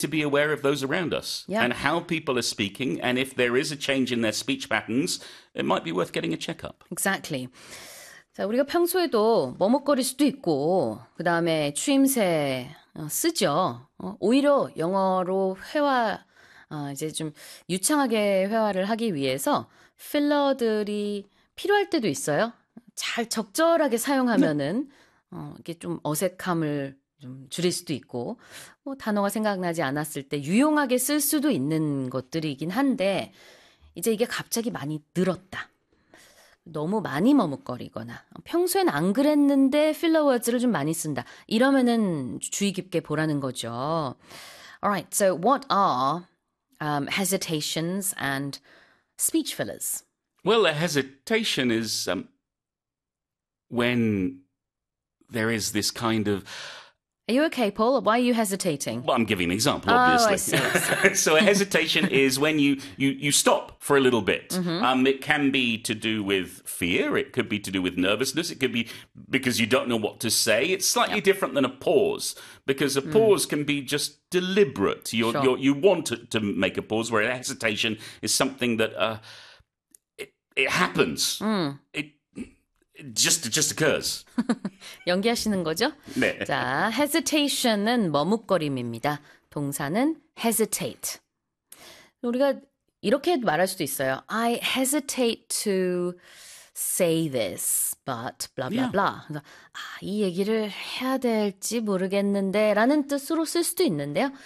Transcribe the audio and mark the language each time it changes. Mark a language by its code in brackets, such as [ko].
[en] to be aware of those around us and how people are speaking. And if there is a change in their speech patterns, it might be worth getting a checkup. Exactly. [ko] 자, 우리가 평소에도 머뭇거릴 수도 있고, 그 다음에 추임새 쓰죠. 오히려 영어로 회화, 이제 좀 유창하게 회화를 하기 위해서 필러들이 필요할 때도 있어요. 잘 적절하게 사용하면은 이게 좀 어색함을 좀 줄일 수도 있고, 뭐 단어가 생각나지 않았을 때 유용하게 쓸 수도 있는 것들이긴 한데, 이제 이게 갑자기 많이 늘었다. 너무 많이 머뭇거리거나 평소엔 안 그랬는데 필러 워즈를 좀 많이 쓴다. 이러면은 주의 깊게 보라는 거죠. [en] Alright, so what are hesitations and speech fillers? Well, a hesitation is when there is this kind of... Are you okay, Paul? Why are you hesitating? Well, I'm giving an example, obviously. Oh, I see. So a hesitation is when you stop for a little bit. Mm-hmm. It can be to do with fear. It could be to do with nervousness. It could be because you don't know what to say. It's slightly different than a pause, because a pause can be just deliberate. You want to make a pause, where a hesitation is something that it happens. Mm. It just occurs. [ko] 연기하시는 거죠? 네. 자, hesitation은 머뭇거림입니다. 동사는 hesitate. 우리가 이렇게 말할 수도 있어요. [en] I hesitate to say this, but blah, blah, blah. [ko] 아, 이 얘기를 해야 될지 모르겠는데 라는 뜻으로 쓸 수도 있는데요.